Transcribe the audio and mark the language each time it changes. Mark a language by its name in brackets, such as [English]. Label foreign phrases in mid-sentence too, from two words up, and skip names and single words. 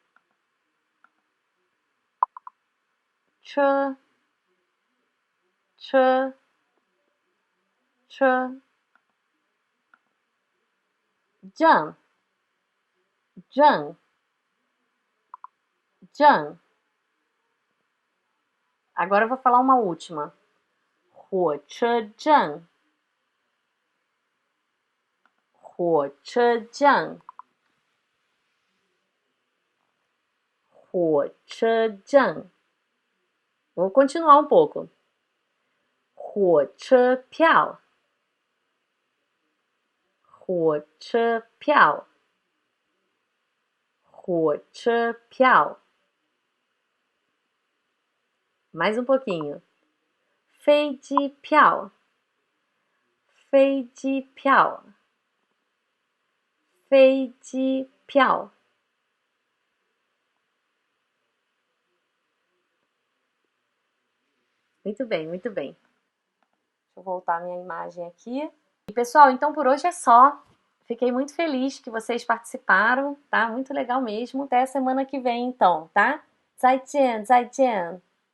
[Chinese] 车，车，车。正，正， [Portuguese] 正。Agora eu vou falar uma última. [Chinese] 火车站，火车站，火车站。 [Portuguese] Vou continuar um pouco. [Chinese] 火车票，火车票，火车票。 [Portuguese] Mais um pouquinho. [Chinese] 飞机票，飞机票，飞机票。 [Portuguese] Muito bem, muito bem. Deixa eu voltar minha imagem aqui. E pessoal, então por hoje é só. Fiquei muito feliz que vocês participaram, tá? Muito legal mesmo. Até a semana que vem, então, tá? [Chinese] 再见，再见。